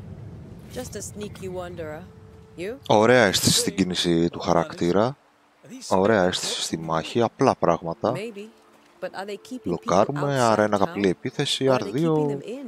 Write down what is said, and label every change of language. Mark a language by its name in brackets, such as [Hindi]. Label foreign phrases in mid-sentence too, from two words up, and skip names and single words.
[English] Just a sneaky wanderer. You? [Greek] Ωραία αίσθηση στην κίνηση του χαρακτήρα. Ωραία αίσθηση στη μάχη. Απλά πράγματα. [English] Maybe. But are they keeping people [Greek] Μπλοκάρουμε, άρα ένα [English] outside [Greek] απλή [English] town? [Greek] επίθεση, [English] Or are they keeping [Greek] R2 [English] them in?